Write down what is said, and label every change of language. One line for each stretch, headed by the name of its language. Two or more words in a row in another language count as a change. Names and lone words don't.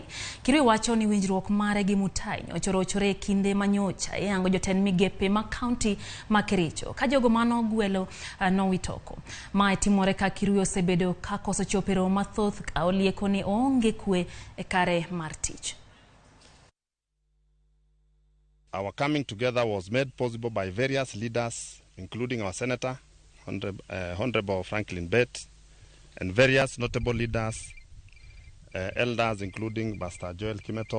Luo (Kenya and Tanzania): Kirui wacho ni winjruok mare gi Mutai ochore kinde manyocha e ango jotend migepe ma County ma Kericho ka jogo mano gwelo nowitoko. Mae timore ka Kirui osebedo ka koso chopero mathoth ka olieko ni onge kwe e kare mar tich.
English: Our coming together was made possible by various leaders, including our Senator, Honorable Franklin Bett, and various notable leaders, elders, including Pastor Joel Kimeto.